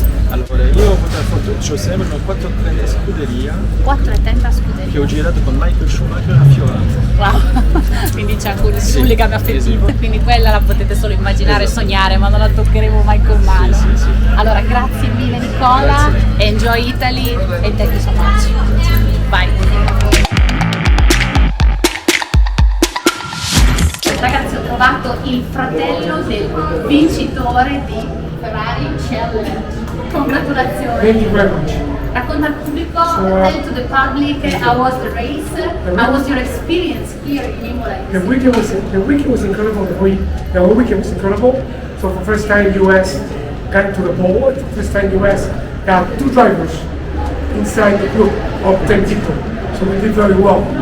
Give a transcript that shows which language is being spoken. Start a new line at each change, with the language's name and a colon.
Italian: Allora, io ho avuto la fortuna, ho sempre una 430 scuderia 4,30 scuderia. che ho girato con Michael Schumacher a Fiorano. Wow, quindi c'è anche un legame affettivo, sì. quindi quella la potete solo immaginare e Esatto. sognare, ma non la toccheremo mai con mano. Sì, sì. Allora, grazie mille Nicola, Grazie.
English: enjoy Italy e thank you so much. Bye.
Italian: Ragazzi, ho trovato il fratello del vincitore di Ferrari Challenge. Congratulazioni.
English: Thank you very much.
Italian: Racconta al pubblico,
English: tell to the public how was the race, how was your experience here in Imola. The weekend was incredible. The whole weekend was incredible. So for the first time, US got to the pole. For the first time, US got 2 drivers inside the group of 10 people. So we did very well.